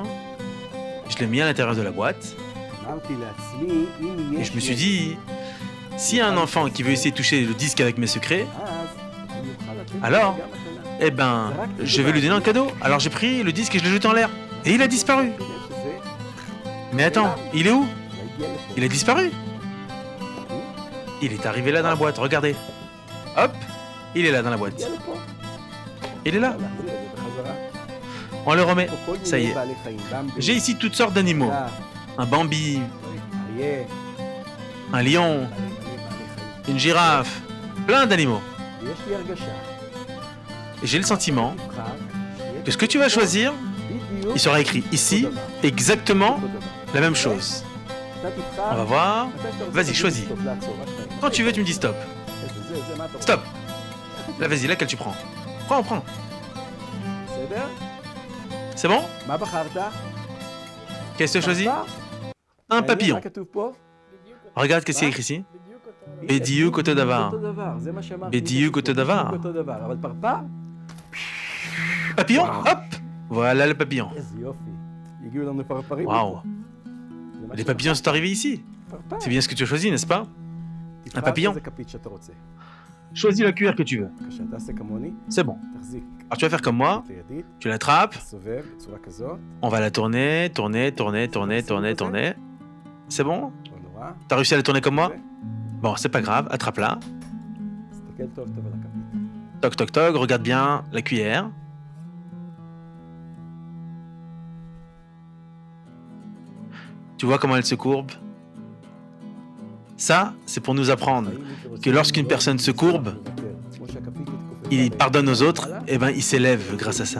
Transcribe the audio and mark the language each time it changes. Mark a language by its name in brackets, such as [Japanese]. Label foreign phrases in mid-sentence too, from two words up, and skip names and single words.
[French] Je l'ai mis à l'intérieur de la boîte. Et je me suis dit, s'il y a un enfant qui veut essayer de toucher le disque avec mes secrets, alors, eh ben, je vais lui donner un cadeau. Alors j'ai pris le disque et je l'ai jeté en l'air. Et il a disparu. Mais attends, il est où? Il a disparu. Il est arrivé là dans la boîte, regardez. Hop, il est là dans la boîte. [Hebrew] הגיע לפה. [French] Il est là. [Hebrew] להחזיר את זה בחזרה. [French] On le remet. [Hebrew] פה כל [French] Ça y [Hebrew] מיני [French] est. [Hebrew] בעלי חיים, במבי, [French] J'ai ici toutes sortes d'animaux. [Hebrew] חיה, [French] Un bambi, [Hebrew] אריה, [French] un lion, [Hebrew] מלא בעלי חיים. [French] une girafe, plein d'animaux. [Hebrew] ויש לי הרגשה, [French] Et j'ai le sentiment [Hebrew] תבחר, שיהיה [French] que ce que tu vas choisir, [Hebrew] בדיוק [French] il sera écrit ici [Hebrew] אותו דבר. [French] exactement [Hebrew] אותו דבר. [French] la même chose. [Hebrew] אתה תבחר, [French] On va voir. [Hebrew] מתי שאתה רוצה [French] Vas-y, [Hebrew] תגיד [French] choisis. [Hebrew] סטופ, לעצור, רק שנייה. [French] Quand tu veux, tu me dis stop. [Hebrew] זה, מה אתה רוצה? [French] Stop. Là, vas-y, laquelle tu prends? Prends. [Hebrew] בסדר? [French] C'est bon? [Hebrew] מה בחרת? [French] Qu'est-ce que tu as choisi? [Hebrew] בחרת? [French] Un [Hebrew] מעניין, [French] papillon. [Hebrew] מה כתוב פה? [French] Regarde qu'est-ce qu'il y a écrit ici. [Hebrew] הנה, בדיוק אותו דבר. אותו דבר, זה מה שאמרתי. בדיוק אותו דבר. בדיוק אותו דבר, אבל פרפר? [French] Papillon? Hop! Voilà le papillon. [Hebrew] איזה יופי. הגיעו לנו פרפרים. [French] Waouh! [Hebrew] זה מה [French] Les papillons sont arrivés ici. [Hebrew] פרפר. [French] C'est bien ce que tu as choisi, n'est-ce pas? [Hebrew] תבחר [French] papillon. [Hebrew] איזה כפית שאתה רוצה. [French] Choisis la cuillère que tu veux. [Hebrew] בבקשה, תעשה כמוני, [French] C'est bon. [Hebrew] תחזיק [French] Alors tu vas faire comme moi. [Hebrew] את הידית, [French] Tu l'attrapes. [Hebrew] תסובב בצורה כזאת, [French] On va la tourner. C'est bon? [Hebrew] לא נורא. [French] T'as réussi à la tourner comme moi? Bon, c'est pas grave. Attrape-la. [Hebrew] תסתכל טוב טוב על הכפית. [French] Toc toc toc. Regarde bien la cuillère. Tu vois comment elle se courbe? Ça, c'est pour nous apprendre que lorsqu'une personne se courbe, il pardonne aux autres, et ben il s'élève grâce à ça.